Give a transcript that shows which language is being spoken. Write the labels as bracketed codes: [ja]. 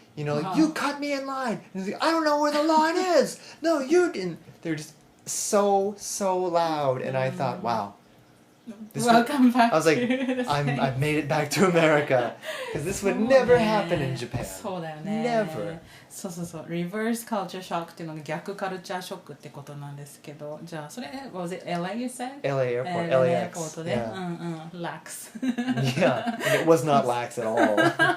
[en] Like, you cut me in line. And he's like, I don't know where the line is. No, you didn't. They're just so loud, and I thought, wow. Welcome back. I was like, I've made it back to America, because this would never happen in Japan. [ja] そうだよね。 [en] Never. [ja] そう。 Reverse culture shock っていうのが逆カルチャーショックってことなんですけど、じゃあそれ [en] was it LA you said? LA airport. LA LAX. [ja] エアポートで、lax. [en] Yeah, and it was not lax at all.